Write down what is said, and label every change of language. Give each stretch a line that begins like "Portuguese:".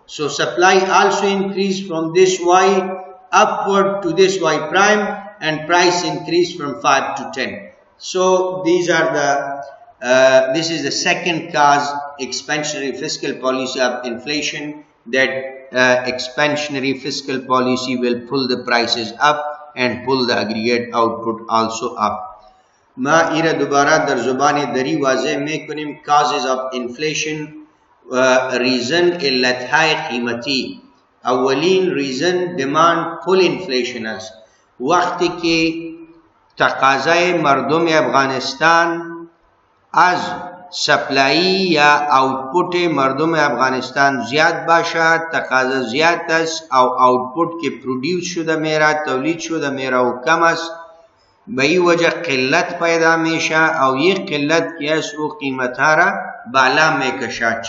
English: So supply also increase from this Y upward to this Y prime and price increase from 5 to 10. So these are the this is the second cause, expansionary fiscal policy of inflation, that expansionary fiscal policy will pull the prices up and pull the aggregate output also up.
Persian: ما ایره دوباره در زبان دری واضح میکنیم
English: causes of inflation.
Persian: reason علتهای قیمتی. اولین reason
English: demand pull inflation
Persian: است. وقتی که تقاضای مردم افغانستان از سپلایی یا آوتپوت مردم افغانستان زیاد باشه، تقاضا زیاد است او آوتپوت که پرودیوس شده میره، تولید شده میره و کم است، به این وجه قلت پیدا میشه او یک قلت که است او قیمت ها را بالا میکشه.